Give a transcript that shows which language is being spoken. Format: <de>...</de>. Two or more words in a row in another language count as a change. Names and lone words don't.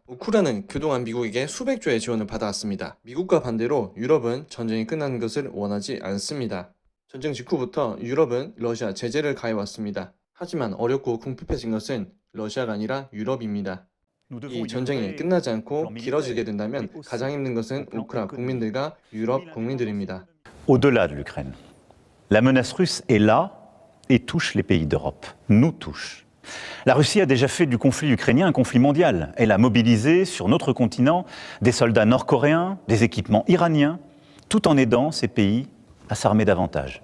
<ko>우크라이나는 그동안 미국에게 수백 조의 지원을 받아왔습니다. 미국과 반대로 유럽은 전쟁이 끝나는 것을 원하지 않습니다. 전쟁 직후부터 유럽은 러시아 제재를 가해왔습니다. 하지만 어렵고 궁핍해진 것은 러시아가 아니라 유럽입니다. 이 전쟁이 끝나지 않고 길어지게 된다면 가장 힘든 것은 우크라 국민들과 유럽 국민들입니다.</ko> <fr>Au-delà de l'Ukraine, la menace russe est là et touche les pays d'Europe, nous touche. La Russie a déjà fait du conflit ukrainien un conflit mondial. Elle a mobilisé sur notre continent des soldats nord-coréens, des équipements iraniens, tout en aidant ces pays à s'armer davantage.</fr>